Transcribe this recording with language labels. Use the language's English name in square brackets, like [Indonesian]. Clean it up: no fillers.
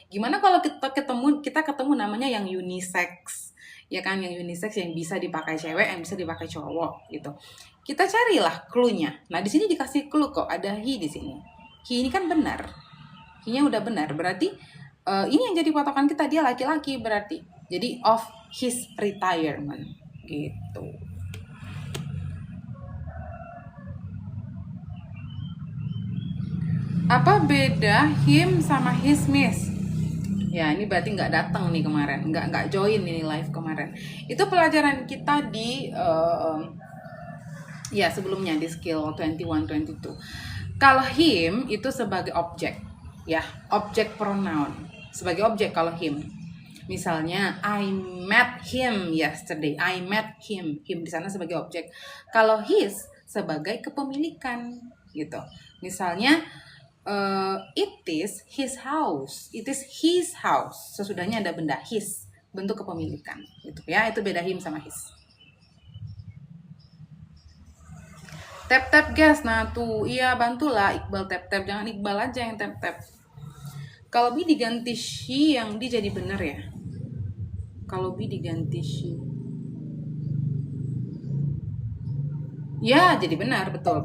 [Indonesian] Gimana kalau kita ketemu namanya yang unisex, ya kan, yang unisex yang bisa dipakai cewek, yang bisa dipakai cowok gitu. Kita carilah clue-nya. Nah di sini dikasih clue kok, ada he di sini. He ini kan benar, he-nya udah benar, berarti ini yang jadi patokan kita, dia laki-laki berarti. Jadi [English] of his retirement [Indonesian] gitu. Apa beda him sama his miss? Ya ini berarti nggak datang nih kemarin, nggak join ini live kemarin. Itu pelajaran kita di ya sebelumnya di skill 21-22. Kalau him itu sebagai objek, ya objek pronoun sebagai objek kalau him. [English] Misalnya I met him yesterday, I met him [Indonesian] di sana sebagai objek. Kalau his sebagai kepemilikan gitu. [English] Misalnya it is his house, it is his house. [Indonesian] Sesudahnya ada benda his, bentuk kepemilikan gitu ya. Itu beda him sama his. Tap guys, nah tuh iya bantulah Iqbal tap, jangan Iqbal aja yang tap. Kalau B diganti she, yang D jadi benar ya. Kalau B diganti she, ya jadi benar, betul.